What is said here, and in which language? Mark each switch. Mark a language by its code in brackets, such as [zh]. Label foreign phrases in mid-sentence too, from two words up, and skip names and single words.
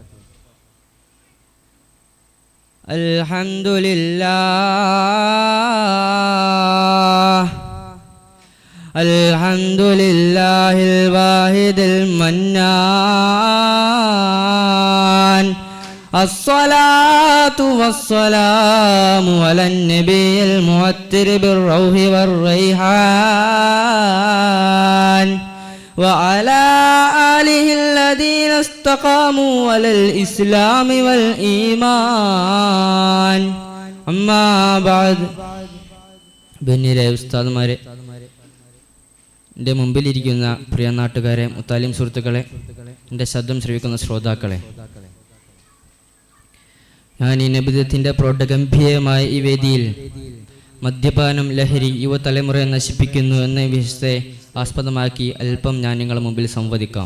[ar] الحمد لله الواحد المنان. الصلاة والسلام على النبي المعطر بالروح والريحان وعلى آله الذين استقاموا على الإسلام والإيمان أما بعد. [ml] ബന്നിലെ ഉസ്താദുമാരെ, എൻ്റെ മുമ്പിലിരിക്കുന്ന പ്രിയ നാട്ടുകാരെ, മുത്താലിം സുഹൃത്തുക്കളെ, എൻ്റെ ശബ്ദം ശ്രവിക്കുന്ന ശ്രോതാക്കളെ, ഞാൻ ഈ നബിദിനത്തിൻ്റെ പ്രൗഢഗംഭീരമായ ഈ വേദിയിൽ മദ്യപാനം, ലഹരി യുവതലമുറയെ നശിപ്പിക്കുന്നു എന്ന വിഷയത്തെ ആസ്പദമാക്കി അല്പം ഞാൻ നിങ്ങളുടെ മുമ്പിൽ സംവദിക്കാം.